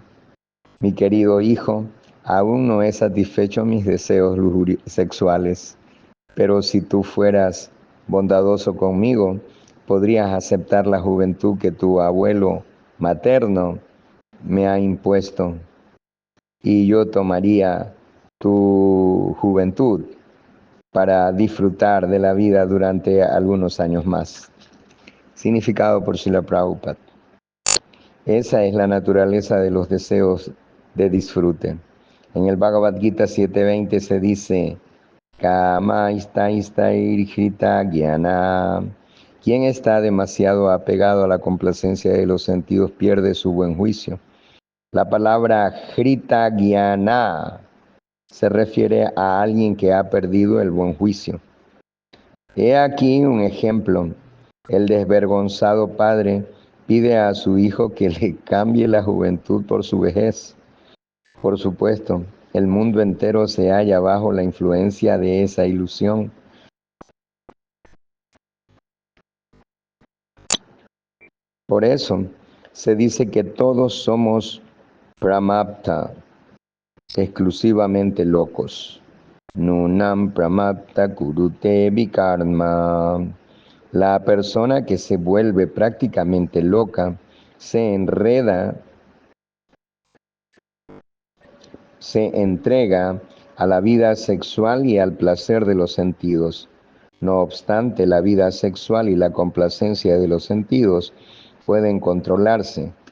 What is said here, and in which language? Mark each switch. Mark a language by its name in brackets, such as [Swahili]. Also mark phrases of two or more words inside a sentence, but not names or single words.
[Spanish] Mi querido hijo, aún no he satisfecho mis deseos sexuales, pero si tú fueras bondadoso conmigo, podrías aceptar la juventud que tu abuelo materno me ha impuesto, y yo tomaría tu juventud para disfrutar de la vida durante algunos años más. Significado por Srila Prabhupada. Esa es la naturaleza de los deseos de disfrute. En el Bhagavad Gita 7.20 se dice: [Sanskrit] काम इष्ट इर्हित ज्ञान. [Spanish] Quien está demasiado apegado a la complacencia de los sentidos pierde su buen juicio. La palabra [Sanskrit] हृत ज्ञान [Spanish] se refiere a alguien que ha perdido el buen juicio. He aquí un ejemplo. El desvergonzado padre pide a su hijo que le cambie la juventud por su vejez. Por supuesto, el mundo entero se halla bajo la influencia de esa ilusión. Por eso, se dice que todos somos pramapta, exclusivamente locos. [Sanskrit] नूनं प्रमत्त कुरुते विकर्म. [Spanish] La persona que se vuelve prácticamente loca se entrega a la vida sexual y al placer de los sentidos. No obstante, la vida sexual y la complacencia de los sentidos pueden controlarse.